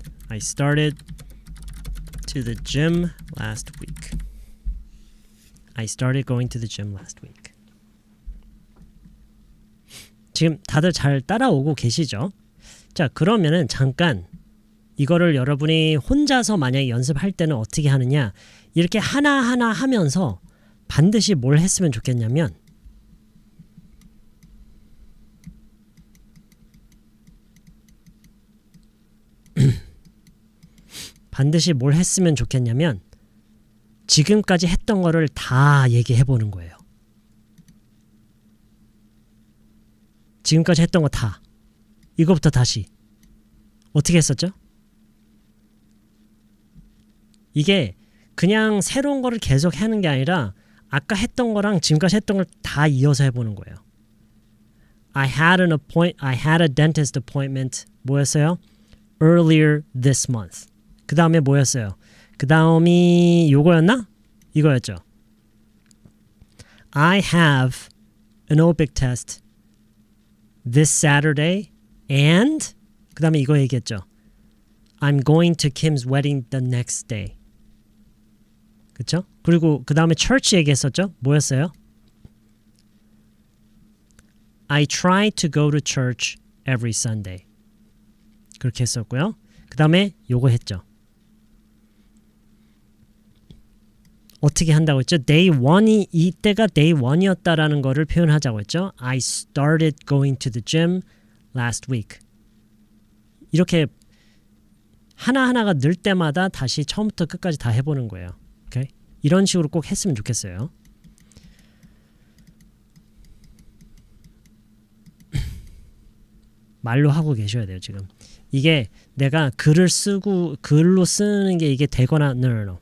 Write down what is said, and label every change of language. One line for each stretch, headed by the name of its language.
English: I started to the gym last week. I started going to the gym last week.
Korean: 지금 다들 잘 따라오고 계시죠? 자, 그러면은 잠깐 이거를 여러분이 혼자서 만약에 연습할 때는 어떻게 하느냐, 이렇게 하나하나 하면서 반드시 뭘 했으면 좋겠냐면 반드시 뭘 했으면 좋겠냐면 지금까지 했던 거를 다 얘기해 보는 거예요. 지금까지 했던 거 다. 이거부터 다시. 어떻게 했었죠? 이게 그냥 새로운 거를 계속 하는 게 아니라 아까 했던 거랑 지금까지 했던 걸 다 이어서 해보는 거예요.
English: I had a dentist appointment.
Korean: 뭐였어요?
English: Earlier this month.
Korean: 그 다음에 뭐였어요? 그 다음이 요거였나? 이거였죠.
English: I have an OPIC test this Saturday and
Korean: 그 다음에 이거 얘기했죠.
English: I'm going to Kim's wedding the next day.
Korean: 그쵸? 그리고 그 다음에 church 얘기했었죠? 뭐였어요?
English: I try to go to church every Sunday.
Korean: 그렇게 했었고요. 그 다음에 요거 했죠. 어떻게 한다고 했죠? Day 1이 이때가 Day 1이었다라는 거를 표현하자고 했죠.
English: I started going to the gym last week.
Korean: 이렇게 하나하나가 늘 때마다 다시 처음부터 끝까지 다 해보는 거예요. 오케이? 이런 식으로 꼭 했으면 좋겠어요. 말로 하고 계셔야 돼요, 지금. 이게 내가 글로 쓰는 게 이게 되거나 no.